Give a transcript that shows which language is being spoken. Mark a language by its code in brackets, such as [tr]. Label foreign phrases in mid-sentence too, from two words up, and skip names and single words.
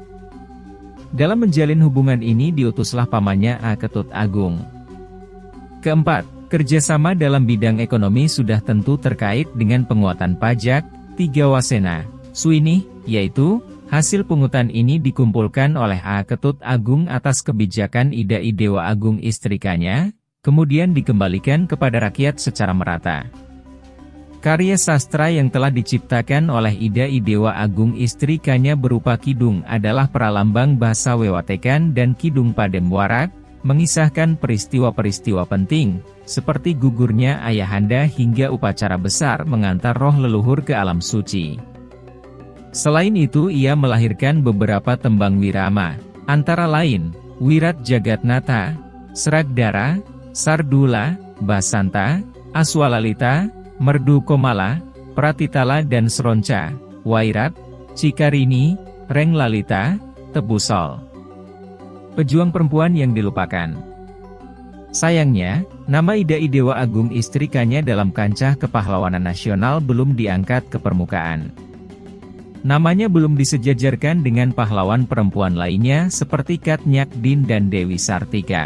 [id] Dalam menjalin hubungan ini diutuslah pamannya A. Ketut Agung. Keempat, kerjasama dalam bidang ekonomi sudah tentu terkait dengan penguatan pajak, 3 Wasena, Suini, yaitu, hasil pungutan ini dikumpulkan oleh A. Ketut Agung atas kebijakan Ida Dewa Agung istrikanya, kemudian dikembalikan kepada rakyat secara merata. Karya sastra yang telah diciptakan oleh Ida Dewa Agung istrikanya berupa kidung adalah pralambang bahasa Wewatekan dan kidung Padem Warak, mengisahkan peristiwa-peristiwa penting, seperti gugurnya ayahanda hingga upacara besar mengantar roh leluhur ke alam suci. Selain itu ia melahirkan beberapa tembang wirama, antara lain, Wirat Jagatnata, Sragdara, Sardula, Basanta, Aswalalita, Merdu Komala, Pratitala dan Sronca, Wairat, Cikarini, Renglalita, Tebusol. Pejuang perempuan yang dilupakan. Sayangnya, nama Ida Dewa Agung istrikanya dalam kancah kepahlawanan nasional belum diangkat ke permukaan. Namanya belum disejajarkan dengan pahlawan perempuan lainnya seperti Kat Nyak Dien dan Dewi Sartika.